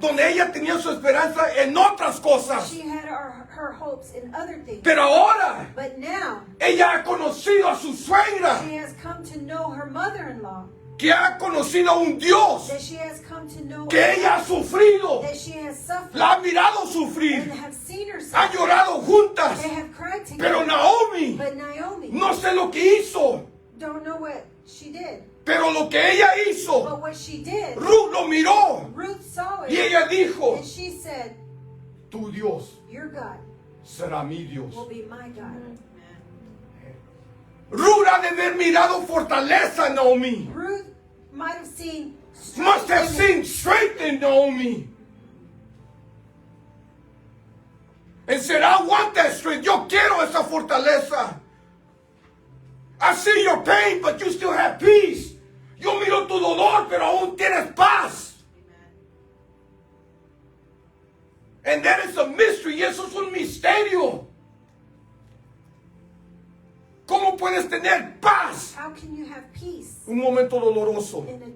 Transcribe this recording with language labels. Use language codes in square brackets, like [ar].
[es] donde ella tenía su esperanza en otras cosas. [en] She had her hopes in other things. [es] Pero ahora [en] But now [es] ella ha conocido a su suegra, [en] she has come to know her mother-in-law. [es] que ha conocido a un Dios [en] That she has come to know [es] que ella ha sufrido, [en] that she has suffered [es] la ha mirado [en] and [es] sufrir, [en] have seen her [es] ha [en] suffer. [es] llorado juntas. [en] They have cried [es] Pero [en] together. [es] Naomi, [en] But Naomi [es] no sé lo que hizo, [en] don't know what she did. [es] pero lo que ella hizo, [en] But what she did, [es] Ruth lo miró [en] Ruth saw [es] y [en] it. [es] ella dijo, [en] And she said, [es] tu Dios [en] your God [es] será mi Dios. [en] will be my God. [es] Ruth ha de haber mirado fortaleza en Naomi. [en] Ruth might have seen Must have strength in seen strength in Naomi. And said, I want that strength. [es] Yo quiero esa fortaleza. [en] I see your pain, but you still have peace. [es] Yo miro tu dolor, pero aún tienes paz. [en] And that is a mystery. [es] Y eso es un misterio. ¿Cómo puedes tener paz? [en] How can you have peace [es] Un momento doloroso.